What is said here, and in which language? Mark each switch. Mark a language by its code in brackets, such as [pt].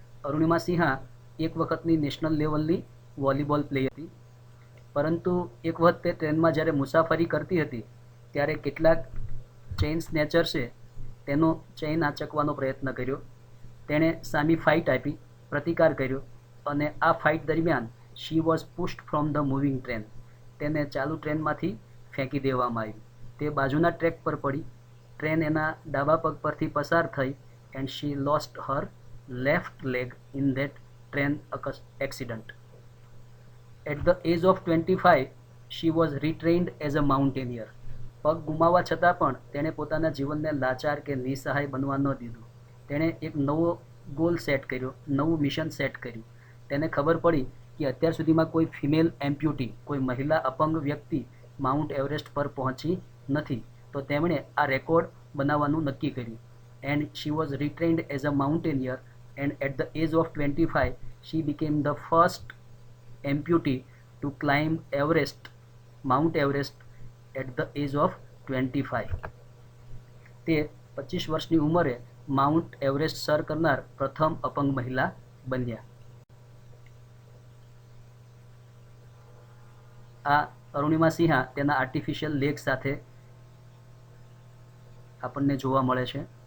[gu] અરુણિમા સિંહા એક વખતની નેશનલ લેવલની વોલીબોલ પ્લેયર હતી, પરંતુ એક વખત તે ટ્રેનમાં જ્યારે મુસાફરી કરતી હતી ત્યારે કેટલાક ચેઇન સ્નેચર્સે તેનો ચેઇન આંચકવાનો પ્રયત્ન કર્યો. તેણે સામી ફાઇટ આપી, પ્રતિકાર કર્યો, અને આ ફાઇટ દરમિયાન [en] She was pushed from the moving train. [gu] તેને ચાલુ ટ્રેનમાંથી ફેંકી દેવામાં આવી. તે બાજુના ટ્રેક પર પડી. ટ્રેન એના ડાબા પગ પરથી પસાર થઈ [en] and she lost her left leg in that train accident. At the age of 25, she was retrained as a mountaineer. [gu] પગ ગુમાવવા છતાં પણ તેણે પોતાના જીવનને લાચાર કે નિસહાય બનવા ન દીધું. તેણે એક નવો ગોલ સેટ કર્યો, નવું મિશન સેટ કર્યું. તેને ખબર પડી કે અત્યાર સુધીમાં કોઈ ફિમેલ એમ્પ્યુટી, કોઈ મહિલા અપંગ વ્યક્તિ માઉન્ટ એવરેસ્ટ પર પહોંચી નથી, તો તેમણે આ રેકોર્ડ બનાવવાનું નક્કી કર્યું. [en] And she was retrained as a mountaineer, and at the age of 25 she became the first amputee to climb Mount Everest at the age of 25. [gu] તે 25 વર્ષની ઉંમરે માઉન્ટ એવરેસ્ટ સર કરનાર પ્રથમ અપંગ મહિલા બન્યા. આ અરુણિમા સિંહા તેના આર્ટિફિશિયલ લેગ સાથે આપણને જોવા મળે છે.